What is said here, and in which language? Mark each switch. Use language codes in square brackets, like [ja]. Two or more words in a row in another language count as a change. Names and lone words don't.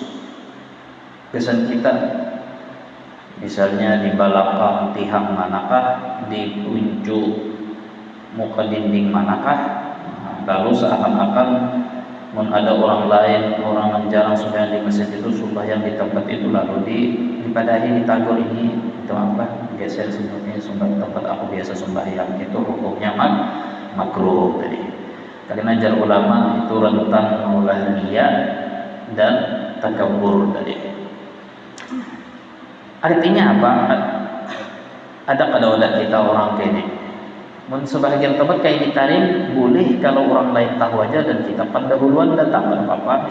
[id] Biasanya kita misalnya di belakang tiang manakah, di ujung muka dinding manakah, lalu seakan-akan ada orang lain, orang yang jarang sembahyang di masjid itu sembahyang di tempat itu, lalu dipadahi, ditagur, ini itu apa? Biasa sebutnya tempat aku biasa sembahyang, itu hukumnya makruh tadi. Karena ajar ulama itu rentan mengulah riya dan takabur tadi. Artinya apa? Ada kada kita orang kayak ini. Sebagian tempat kayak ditarim boleh kalau orang lain tahu aja dan kita pendahuluan datang, tidak apa-apa.